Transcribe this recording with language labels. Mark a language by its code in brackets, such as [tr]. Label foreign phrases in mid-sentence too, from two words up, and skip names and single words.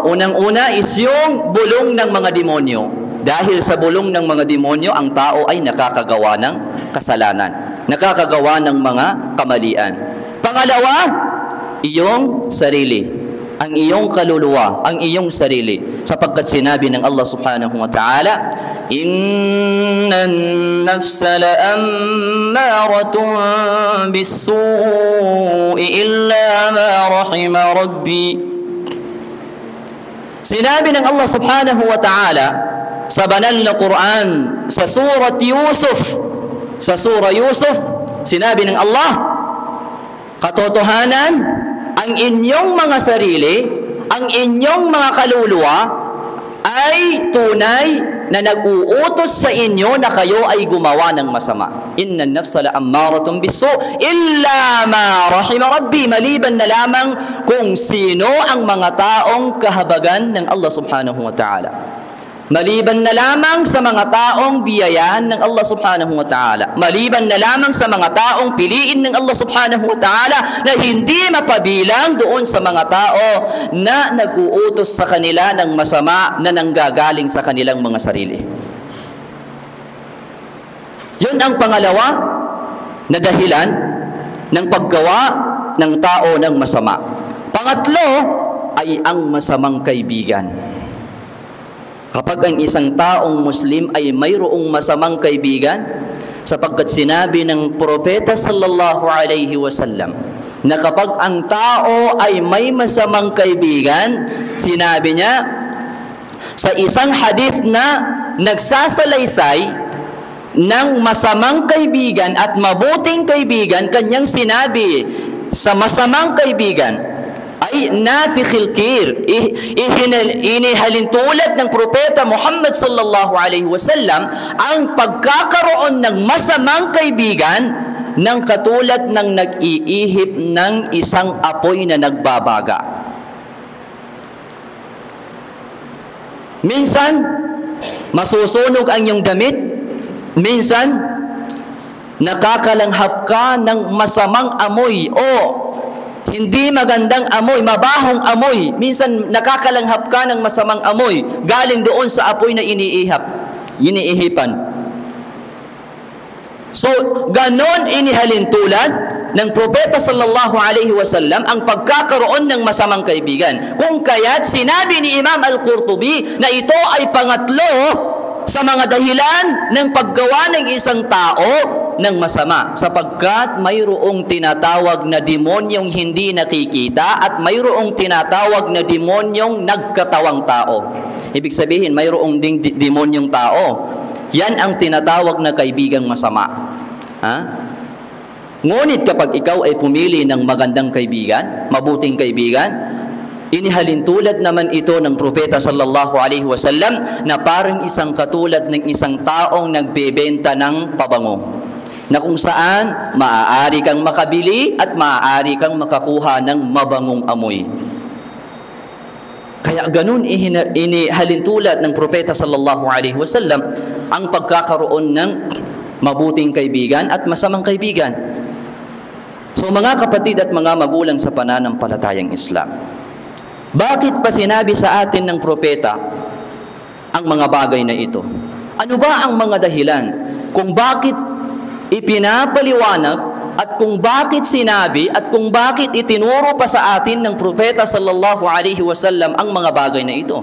[tl] Unang-una is yung bulong ng mga demonyo. Dahil sa bulong ng mga demonyo, ang tao ay nakakagawa ng kasalanan, nakakagawa ng mga kamalian. Pangalawa, iyong sarili, ang iyong kaluluwa, ang iyong sarili, sapagkat sinabi ng Allah [ar] سبحانه وتعالى, إن النفس لأمارة بالسوء إلا ما رحم ربي. [tl] Sinabi ng Allah [ar] سبحانه وتعالى [tl] sa banal na Quran, sa surah Yusuf, sinabi ng Allah, katotohanan, ang inyong mga sarili, ang inyong mga kaluluwa ay tunay na nag-uutos sa inyo na kayo ay gumawa ng masama. [ar] إن النفس لأمارة بالسوء إلا ما رحم ربي, [tl] maliban na lamang kung sino ang mga taong kahabagan ng Allah [ar] سبحانه وتعالى. [tl] Maliban na lamang sa mga taong biyayahan ng Allah [ar] سبحانه وتعالى. [tl] Maliban na lamang sa mga taong piliin ng Allah [ar] سبحانه وتعالى [tl] na hindi mapabilang doon sa mga tao na nag-uutos sa kanila ng masama na nanggagaling sa kanilang mga sarili. Yun ang pangalawa na dahilan ng paggawa ng tao ng masama. Pangatlo ay ang masamang kaibigan. Kapag ang isang taong Muslim ay mayroong masamang kaibigan, sapagkat sinabi ng propeta [ar] صلى الله عليه وسلم [tl] na kapag ang tao ay may masamang kaibigan, sinabi niya sa isang hadith na nagsasalaysay ng masamang kaibigan at mabuting kaibigan, kanyang sinabi sa masamang kaibigan ay [ar] نافخ الكير, [tl] inihalintulad ng propeta Muhammad [ar] صلى الله عليه وسلم [tl] ang pagkakaroon ng masamang kaibigan ng katulad ng nag-iihip ng isang apoy na nagbabaga. Minsan masusunog ang iyong damit, minsan nakakalanghap ka ng masamang amoy o hindi magandang amoy, mabahong amoy. Minsan nakakalanghap ka ng masamang amoy galing doon sa apoy na iniihipan. So, ganon inihalintulad ng propeta [ar] صلى الله عليه وسلم [tl] ang pagkakaroon ng masamang kaibigan. Kung kaya't sinabi ni Imam Al-Qurtubi na ito ay pangatlo sa mga dahilan ng paggawa ng isang tao ng masama, sapagkat mayroong tinatawag na demonyong hindi nakikita at mayroong tinatawag na demonyong nagkatawang tao. Ibig sabihin, mayroong ding demonyong tao. Yan ang tinatawag na kaibigang masama. Ngunit kapag ikaw ay pumili ng magandang kaibigan, mabuting kaibigan, inihalintulad naman ito ng propeta [ar] صلى الله عليه وسلم [tl] na parang isang katulad ng isang taong nagbebenta ng pabango, na kung saan maaari kang makabili at maaari kang makakuha ng mabangong amoy. Kaya ganun inihalintulad ng propeta [ar] صلى الله عليه وسلم [tl] ang pagkakaroon ng mabuting kaibigan at masamang kaibigan. So mga kapatid at mga magulang sa pananampalatayang Islam, bakit pa sinabi sa atin ng propeta ang mga bagay na ito? Ano ba ang mga dahilan kung bakit ipinapaliwanag at kung bakit sinabi at kung bakit itinuro pa sa atin ng propeta [ar] صلى الله عليه وسلم [tl] ang mga bagay na ito?